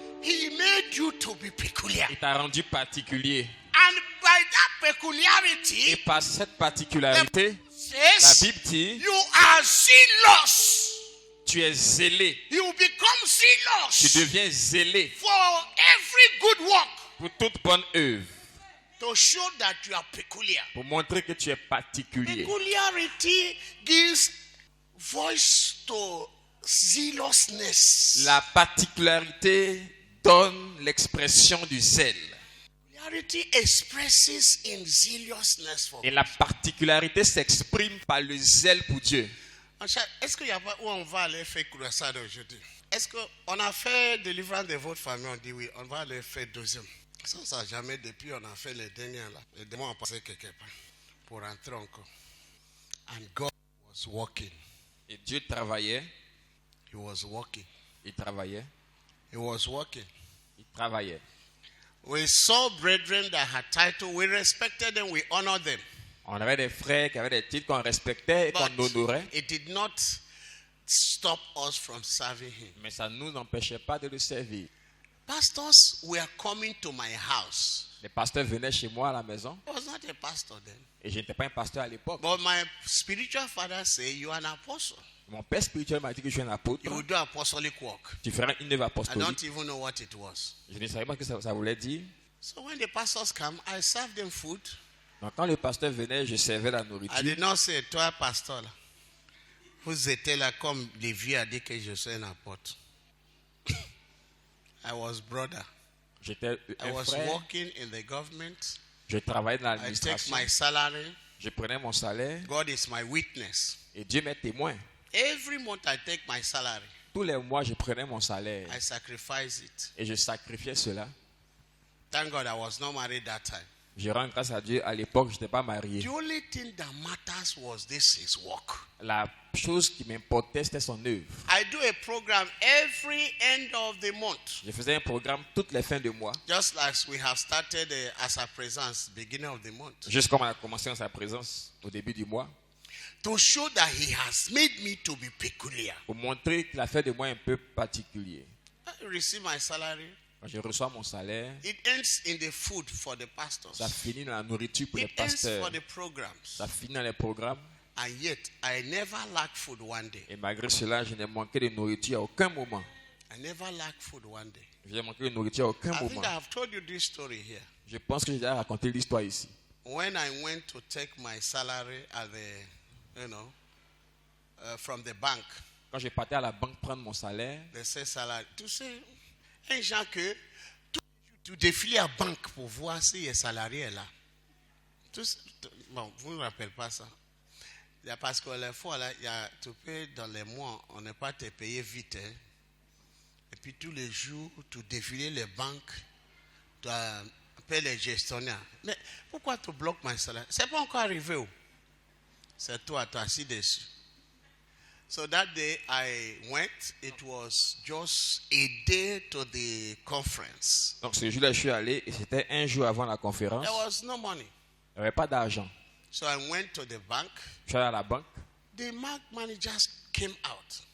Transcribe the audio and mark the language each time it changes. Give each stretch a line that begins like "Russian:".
English: He made you to be peculiar.
French: Il t'a rendu particulier.
English: And by that
French: Et
English: peculiarity,
French: par cette particularité, la
English: says,
French: Bible dit,
English: you are zealous.
French: tu es zélé.
English: You become
French: Tu
English: zealous
French: deviens zélé
English: for every good work
French: pour toute bonne œuvre.
English: to show that you are peculiar.
French: Pour montrer que tu es particulier.
English: Peculiarity gives voice to zealousness.
French: La particularité donne l'expression du zèle.
English: Peculiarity expresses in zealousness for
French: Et la particularité s'exprime par le zèle pour Dieu. Est-ce qu'il y a pas où on va aller faire croissade aujourd'hui? Est-ce qu'on a fait délivrance de votre famille? On dit oui, on va aller faire deuxième. Ça n'a jamais, depuis on a fait les derniers là. Les démons ont passé quelque part pour rentrer encore.
English: And God was working.
French: Et Dieu travaillait,
English: He was working.
French: il travaillait,
English: He was working.
French: il travaillait.
English: We saw brethren that had title. We respected them. We honored them.
French: On avait des frères qui avaient des titres qu'on respectait et qu'on
English: But
French: honorait,
English: it did not stop us from serving him.
French: mais ça ne nous empêchait pas de le servir.
English: Pastors were coming to my house.
French: Les pasteurs venaient chez moi à la maison
English: I was not a pastor then.
French: et je n'étais pas un pasteur à l'époque.
English: But my spiritual father said, you are an apostle.
French: Mon père spirituel m'a dit que je suis un apôtre.
English: You will do apostolic work.
French: Tu feras une œuvre
English: I
French: apostolique.
English: don't even know what it was.
French: Je ne savais pas ce que ça voulait dire.
English: So when the pastors come, I serve them food.
French: Donc quand le pasteur venait, je servais la
English: I
French: nourriture.
English: did not say,
French: toi pasteur là. Vous étiez là comme les vieux a dit que je suis un apôtre.
English: I was brother.
French: J'étais
English: I
French: un
English: was
French: frère.
English: working in the government.
French: Je travaillais dans
English: I take
French: l'administration.
English: my salary.
French: Je prenais mon salaire
English: God is my witness.
French: et Dieu m'est témoin.
English: Every month I take my salary.
French: Tous les mois, je prenais mon salaire
English: I sacrifice it.
French: et je sacrifiais cela.
English: Thank God I was not married that time.
French: Je rends grâce à Dieu. À l'époque, je n'étais pas marié.
English: The only thing that matters was this his work.
French: La chose qui m'importait, c'était son œuvre.
English: I do a program every end of the month.
French: Je faisais un programme toutes les fins de mois,
English: Just like we have started as a presence beginning of the month.
French: juste comme on a commencé en sa présence au début du mois,
English: To show that he has made me to be peculiar.
French: pour montrer qu'il a fait de moi un peu particulier.
English: I receive my salary.
French: Quand je reçois mon salaire,
English: It ends in the food for the pastors.
French: ça finit dans la nourriture pour les
English: It ends
French: pasteurs.
English: for the programs.
French: Ça finit dans les programmes.
English: And yet, I never lack food one day.
French: Et malgré cela, je n'ai manqué de nourriture à aucun moment.
English: I never lack food one day.
French: Je n'ai manqué de nourriture à aucun
English: I think
French: moment.
English: I have told you this story here.
French: Je pense que j'ai déjà raconté l'histoire ici.
English: When I went to take my salary at the, from the bank,
French: Quand je partais à la banque prendre mon salaire,
English: they say salary.
French: Tu sais, un gens que tu défiles à la banque pour voir si le salarié est là. Bon, vous ne rappelez pas ça. Parce que les fois, là, tu payes dans les mois, on n'est pas te payé vite. Hein. Et puis tous les jours, tu défiles les banques, tu appelles les gestionnaires. Mais pourquoi tu bloques mon salaire? C'est pas encore arrivé. Oh. C'est toi, tu as assis dessus.
English: So that day I went, it was just a day to the conference.
French: donc ce jour-là, je suis allé et c'était un jour avant la conférence.
English: There was no money.
French: Il n'y avait pas d'argent.
English: So I went to the bank.
French: Je suis allé à la banque.
English: The bank managers came out.